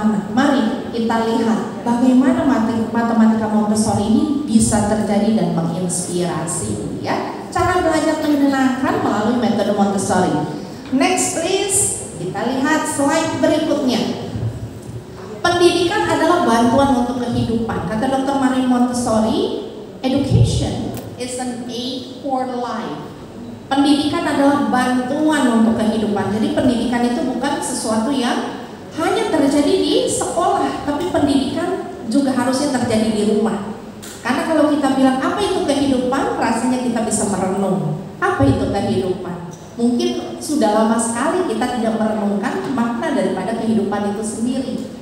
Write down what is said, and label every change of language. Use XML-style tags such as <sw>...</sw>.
<id>Nah, mari kita lihat bagaimana matematika Montessori ini bisa terjadi dan menginspirasi ya. Cara belajar menyenangkan melalui metode Montessori.</id> <en>Next please,</en> <id>kita lihat slide berikutnya. Pendidikan adalah bantuan untuk kehidupan. Kata Dr.</id> <en>Marie Montessori, education is an aid for life.</en> <id>Pendidikan adalah bantuan untuk kehidupan. Jadi pendidikan itu bukan sesuatu yang hanya terjadi di sekolah, tapi pendidikan juga harusnya terjadi di rumah. Karena kalau kita bilang apa itu kehidupan, rasanya kita bisa merenung. Apa itu kehidupan? Mungkin sudah lama sekali kita tidak merenungkan makna daripada kehidupan itu sendiri.</id>